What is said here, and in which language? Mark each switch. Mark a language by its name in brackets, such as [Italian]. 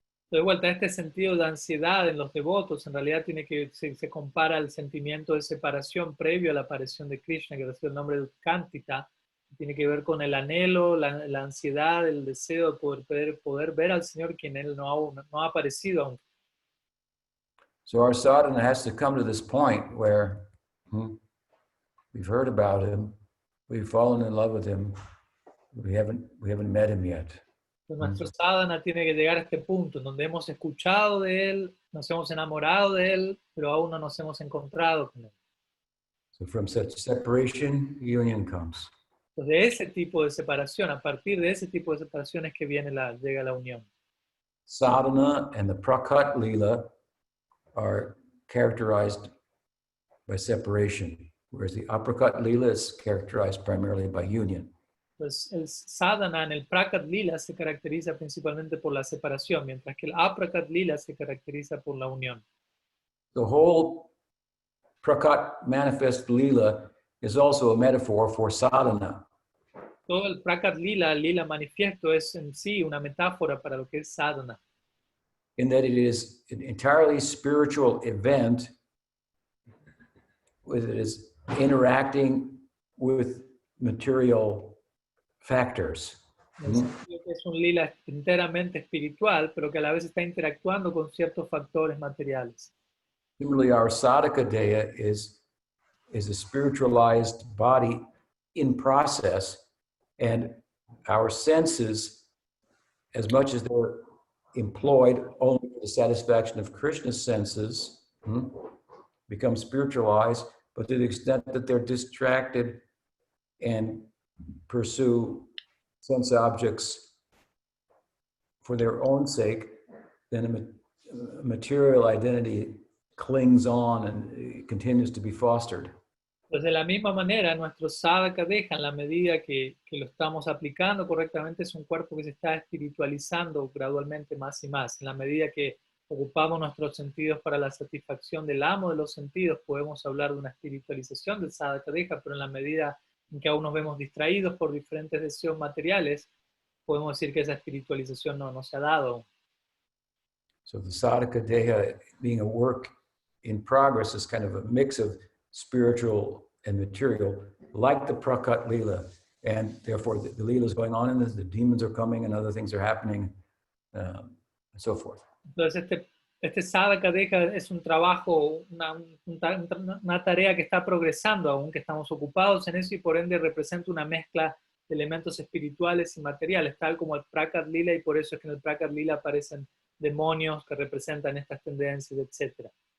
[Spanish] De vuelta, este sentido de ansiedad en los devotos en realidad se compara al sentimiento de separación previo a la aparición de Krishna, que recibe el nombre de Utkantita. Tiene que ver con el anhelo, la ansiedad, el deseo de poder ver al Señor, quien Él no ha aparecido aún. [English] So our sadhana has to come to this point where we've heard about Him, we've fallen in love with Him, we haven't met Him yet. [Spanish] Entonces, nuestro sadhana tiene que llegar a este punto en donde hemos escuchado de Él, nos hemos enamorado de Él, pero aún no nos hemos encontrado con Él. [English] So from such separation, union comes. [Spanish] Entonces, de ese tipo de separación, a partir de ese tipo de separación es que llega la unión. [English] Sadhana and the prakat lila are characterized by separation, whereas the aprakat lila is characterized primarily by union. [Spanish] Pues el sadhana en el prakat lila se caracteriza principalmente por la separación, mientras que el aprakat lila se caracteriza por la unión. [English] The whole prakat manifest lila is also a metaphor for sadhana. [Spanish] Todo el prakat lila, el lila manifiesto, es en sí una metáfora para lo que es sadhana. [English] in that it is an entirely spiritual event with it is interacting with material factors. [Spanish] En el sentido que es un lila enteramente espiritual, pero que a la vez está interactuando con ciertos factores materiales. [English] Similarly, our sadhaka deha is a spiritualized body in process, and our senses, as much as they're employed only for the satisfaction of Krishna's senses, become spiritualized, but to the extent that they're distracted and pursue sense objects for their own sake, then a material identity clings on and continues to be fostered. [Spanish] Pues de la misma manera, nuestro sadhaka deja, en la medida que lo estamos aplicando correctamente, es un cuerpo que se está espiritualizando gradualmente más y más. En la medida que ocupamos nuestros sentidos para la satisfacción del amo de los sentidos, podemos hablar de una espiritualización del sadhaka deja, pero en la medida en que aún nos vemos distraídos por diferentes deseos materiales, podemos decir que esa espiritualización no se ha dado. [English] So the sadhaka deha being a work in progress is kind of a mix of spiritual and material, like the Prakat Leela. And therefore, the Leela is going on, and the demons are coming, and other things are happening, and so forth. [Spanish] Entonces, este sadhaka deja es un trabajo, una tarea que está progresando, aunque estamos ocupados en eso, y por ende representa una mezcla de elementos espirituales y materiales, tal como el Prakat Leela, y por eso es que en el Prakat Leela aparecen demonios que representan estas tendencias, etc.